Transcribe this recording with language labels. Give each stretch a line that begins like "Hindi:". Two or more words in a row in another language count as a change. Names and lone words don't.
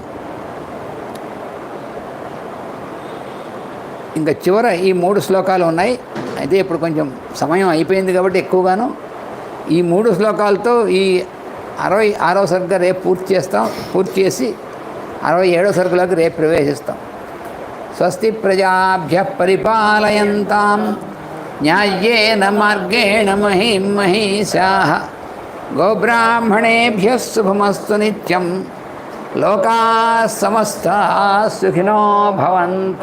Telugu: ఇంకా చివర ఈ 3 శ్లోకాలు ఉన్నాయి. అయితే ఇప్పుడు కొంచెం సమయం అయిపోయింది కాబట్టి ఎక్కువగాను ఈ 3 శ్లోకాలతో ఈ 66వ సర్గ రేపు పూర్తి చేసి 67వ సర్గలోకి రేపు ప్రవేశిస్తాం.
Sanskrit: స్వస్తి ప్రజాభ్యః పరిపాలయంతాం న్యాయేన మార్గేణ మహీం మహీషాః గోబ్రాహ్మణేభ్యः శుభమస్తు నిత్యం. లోకాః సమస్తాః సుఖినో భవంతు.